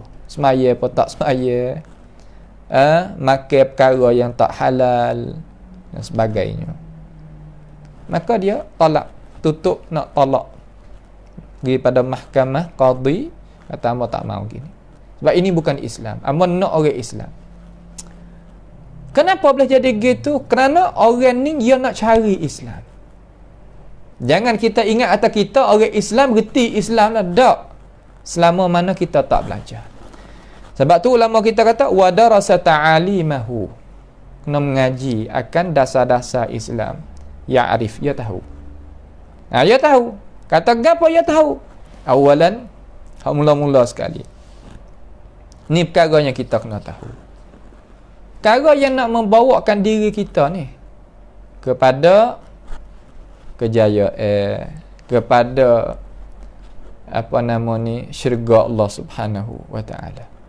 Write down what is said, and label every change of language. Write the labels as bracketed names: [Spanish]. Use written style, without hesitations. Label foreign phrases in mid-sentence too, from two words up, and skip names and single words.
[Malay] Semaya apa tak semaya, makan perkara yang tak halal dan sebagainya, maka dia tolak, tutup nak tolak, pergi pada mahkamah qadi, kata hamba tak mau gini sebab ini bukan Islam, hamba nak orang Islam. Kenapa boleh jadi gitu? Kerana orang ni dia nak cari Islam. Jangan kita ingat atas kita orang Islam reti Islam lah, tak, selama mana kita tak belajar. Sebab tu ulama kita kata [Arabic] ودرس تعاليمه, [Malay] kena mengaji akan dasar-dasar Islam. Ya arif, ya tahu. Ya tahu. Kata apa ya tahu? Awalan, mula-mula sekali, ni perkara yang kita kena tahu. Perkara yang nak membawakan diri kita ni kepada kejayaan, kepada apa nama ni, syurga Allah [Arabic] سبحانه وتعالى.